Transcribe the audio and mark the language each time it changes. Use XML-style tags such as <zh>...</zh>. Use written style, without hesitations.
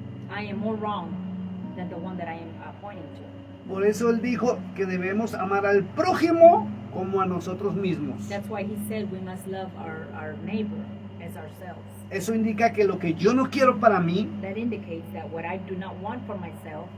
<en>I am more wrong than the one that I am pointing to.</en> <es>Por eso él dijo que debemos amar al prójimo como a nosotros mismos.</es> <en>That's why he said we must love our neighbor as ourselves.</en> <es>Eso indica que lo que yo no quiero para mí,</es> <en>That indicates that what I do not want for myself,</en>